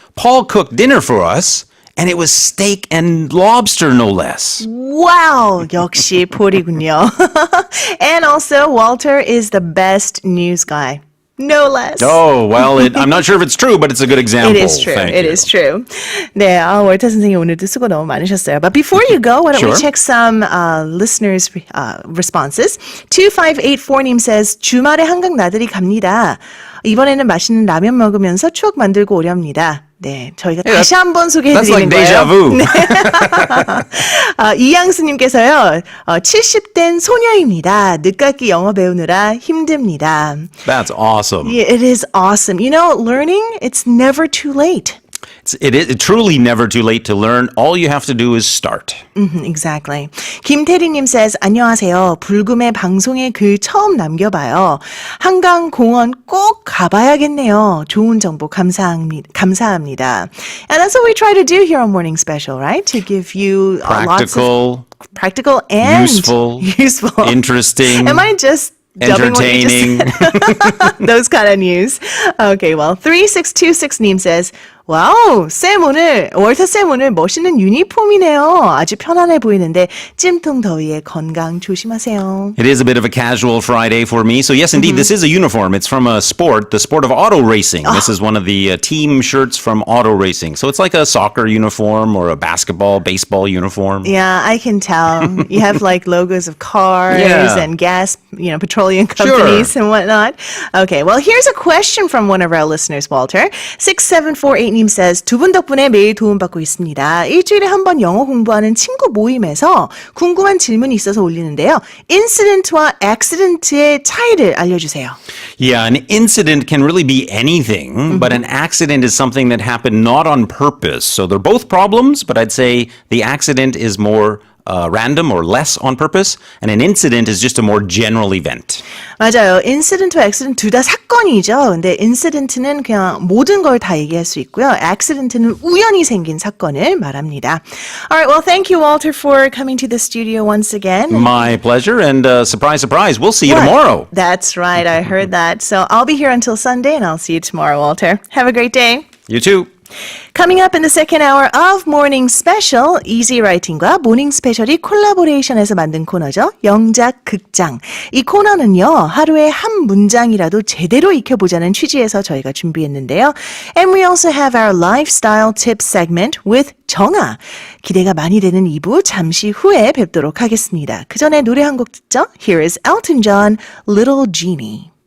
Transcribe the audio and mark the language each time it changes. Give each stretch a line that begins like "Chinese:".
English: Paul cooked dinner for us, and it was steak and lobster, no less.
Korean: Wow, 역시 폴이군요.
English: And also, Walter is the best news guy. No less. Oh, well, I'm not sure if it's true, but it's a good example. It is true. Thank It you. is true.
Korean: 네, 월터 선생님 오늘도 수고 너무 많으셨어요.
English: But before you go, why don't we check some listeners' responses?
Korean: 2584님 says, 주말에 한강 나들이 갑니다. 이번에는 맛있는 라면 먹으면서 추억 만들고 오렵니다. 네, 저희가 다시 한번
English: That's like
Korean: 소개해드리는
English: deja
Korean: 거예요.
English: vu.
Korean: 이양수님께서요, 70된 소녀입니다. 늦깎이 영어 배우느라 힘듭니다.
English: That's awesome. Yeah, it is awesome. You know, learning, it's never too late. It is truly never too late to learn. All you have to do is start. Exactly.
Korean: 김태리님 says, 안녕하세요. 불금의 방송에 글 처음 남겨봐요. 한강 공원 꼭 가봐야겠네요. 좋은 정보 감사합니다.
English: And that's what we try to do here on Morning Special, right? To give you lots of practical and useful, useful. interesting, Am I just dubbing what you just entertaining. said? Those kind of news. Okay, well,
Korean: 3626님 says, 와우, 월터 쌤 오늘 멋있는 유니폼이네요. 아주 편안해 보이는데 찜통 더위에 건강 조심하세요.
English: It is a bit of a casual Friday for me. So yes, indeed, this is a uniform. It's from a sport, the sport of auto racing. This is one of the team shirts from auto racing. So it's like a soccer uniform or a basketball, baseball uniform. Yeah, I can tell. You have like logos of cars Yeah. and gas, petroleum companies and whatnot. Okay, well, here's a question from one of our listeners, Walter.
Korean: 6748님 says, 두 분 덕분에 매일 도움받고 있습니다. 일주일에 한 번 영어 공부하는 친구 모임에서 궁금한 질문이 있어서 올리는데요. incident와 accident의 차이를 알려주세요.
English: Yeah, an incident can really be anything, but an accident is something that happened not on purpose. So they're both problems, but I'd say the accident is more random or less on purpose, and an incident is just a more general event.
Korean: 맞아요. incident와 accident 둘 다 사건이죠. 근데 incident는 그냥 모든 걸 다 얘기할 수 있고요. accident는 우연히 생긴 사건을 말합니다.
English: All right, well, thank you, Walter, for coming to the studio once again. My pleasure, and surprise, surprise, we'll see you What? tomorrow. That's right, I heard that. So I'll be here until Sunday, and I'll see you tomorrow, Walter. Have a great day. You too. Coming up in the second hour of Morning Special, Easy Writing과
Korean: 모닝 스페셜이 콜라보레이션해서 만든 코너죠. 영작 극장. 이 코너는요, 하루에 한 문장이라도 제대로 익혀보자는 취지에서 저희가 준비했는데요.
English: And we also have our lifestyle tips segment with 정아.
Korean: 기대가 많이 되는 2부 잠시 후에 뵙도록 하겠습니다. 그 전에 노래 한 곡 듣죠?
English: Here is Elton John, Little Genie.